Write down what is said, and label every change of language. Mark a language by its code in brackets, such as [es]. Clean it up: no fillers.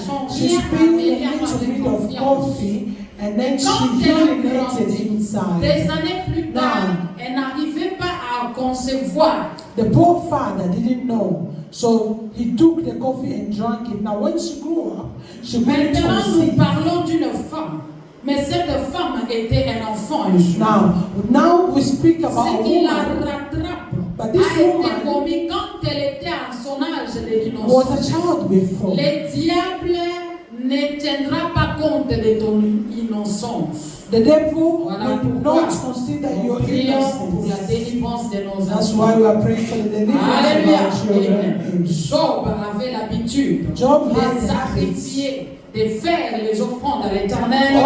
[en] She spilled a little bit of coffee and then she urinated inside. [fr] Des années plus tard, elle n'arrivait pas à concevoir. [en] The poor father didn't know, so he took the coffee and drank it. Now when she grew up, she went to [fr] nous parlons d'une femme, mais cette femme était un enfant un jour. [en] Now we speak about a woman. But this woman [fr] quand elle était à son âge de l'innocence. [en] Was a child before. [fr] Le diable ne tiendra pas compte de ton innocence. [en] The devil will not consider your innocence. That's why we are praying for the deliverance of our children. [fr] Job avait l'habitude de sacrifier, de faire les offrandes à l'Éternel